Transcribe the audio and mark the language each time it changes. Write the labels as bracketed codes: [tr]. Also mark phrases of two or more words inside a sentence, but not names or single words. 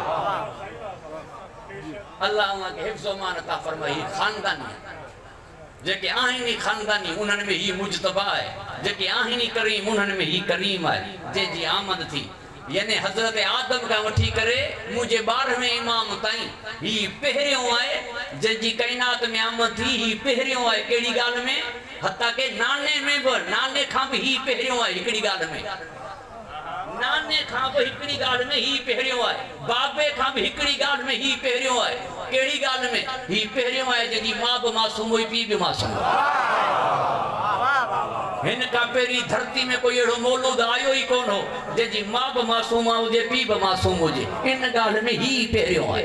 [sd] अल्लाह उनखे हिफ़्ज़ अमान अता फरमाए ही खानदानी जेके आहिनि खानदानी उन्हनि में ही मुजतबा आहे जेके आहिनि करीम उन्हनि में ही करीम आहे जंहिंजी आमद थी यानी हज़रत आदम खां वठी करे मुंहिंजे 12वें इमाम ताईं ही पहिरियों आहे जंहिंजी काइनात में आमद थी ही पहिरियों आहे कहिड़ी ॻाल्हि में हता के नाने में बि नाने खां बि ही पहिरियों आहे हिकिड़ी ॻाल्हि में नाने खां बि हिकिड़ी ॻाल्हि में ही पहिरियों आहे बाबे खां बि हिकिड़ी ॻाल्हि में ही पहिरियों आहे कहिड़ी ॻाल्हि में ही पहिरियों आहे जंहिंजी मां बि मासूम हुई पीउ बि मासूम हिन खां पहिरीं धरती में कोई अहिड़ो मौलूद आयो ई कोन हो जंहिंजी मां बि मासूम हुजे पीउ बि मासूम हुजे इन ॻाल्हि में ही पहिरियों आहे।